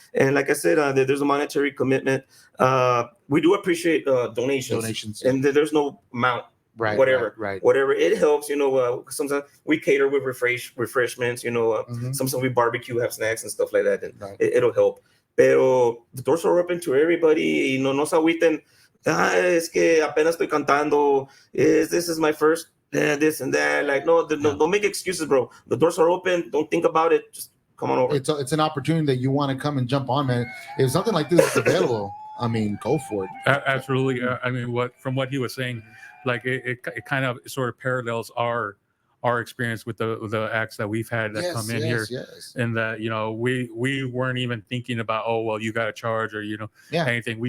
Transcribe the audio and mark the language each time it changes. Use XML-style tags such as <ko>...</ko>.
<en>And like I said, there's a monetary commitment. We do appreciate donations, and there's no amount. Right, whatever it helps, sometimes we cater with refreshments, sometimes we barbecue, have snacks and stuff like that, and it'll help.</en> <es>Pero</es> <en>the doors are open to everybody.</en> <es>Y no se agüiten. Es que apenas estoy cantando.</es> <en>This is my first this and that. Like, no, don't make excuses, bro. The doors are open. Don't think about it. Just come on over. It's an opportunity that you want to come and jump on, man. If something like this is available, I mean, go for it. Absolutely. I mean, from what he was saying, like it kind of sort of parallels our experience with the acts that we've had that come in here, and that we weren't even thinking about, oh well, you got to charge or anything.</en>